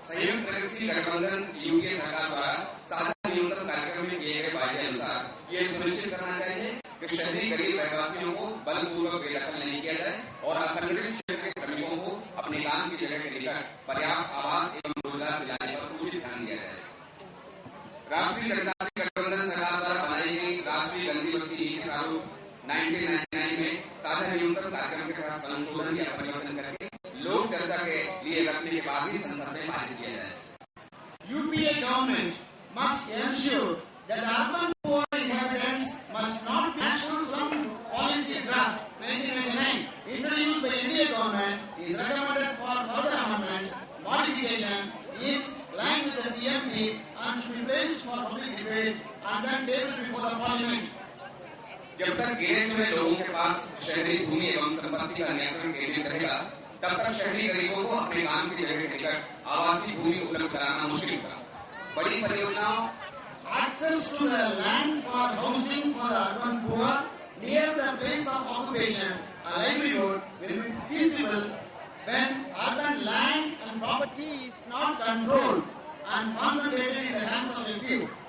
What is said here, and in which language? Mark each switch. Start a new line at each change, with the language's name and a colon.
Hindi: संयुक्त प्रगतिशील गठबंधन यूपीए सरकार द्वारा साझा न्यूनतम कार्यक्रम में किए गए वायदे अनुसार ये सुनिश्चित करना चाहिए कि शहरी गरीब रहवासियों को बलपूर्वक बेदखल नहीं किया जाए और असंगठित क्षेत्र के श्रमिकों को अपने काम की जगह के निकट पर्याप्त आवास एवं रोजगार दिलाने पर उचित ध्यान दिया जाए। राष्ट्रीय जनतांत्रिक गठबंधन सरकार द्वारा बनाई गई राष्ट्रीय गंदी बस्ती नीति प्रारूप 1999 में साझा न्यूनतम कार्यक्रम के तहत संशोधन या परिवर्तन करके लोक चर्चा के लिए रखने के बाद ही संसद में पारित किया जाए।
English: UPA government must ensure that the urban poor inhabitants must not be national slum policy draft 1999 introduced by India government is recommended for further amendments, modification in line with the CMP and should be placed for public debate and then tabled before the parliament.
Hindi: जब तक गिने चुने लोगों के पास शहरी भूमि एवं संपत्ति का नियंत्रण केंद्रित रहेगा तब तक शहरी गरीबों को अपने काम की जगह के निकट आवासीय भूमि उपलब्ध कराना मुश्किल होगा। बड़ी परियोजनाओं
English: Access to the land for housing for the urban poor near the place of occupation and livelihood will be feasible when urban land and property is not controlled and concentrated in the hands of a few.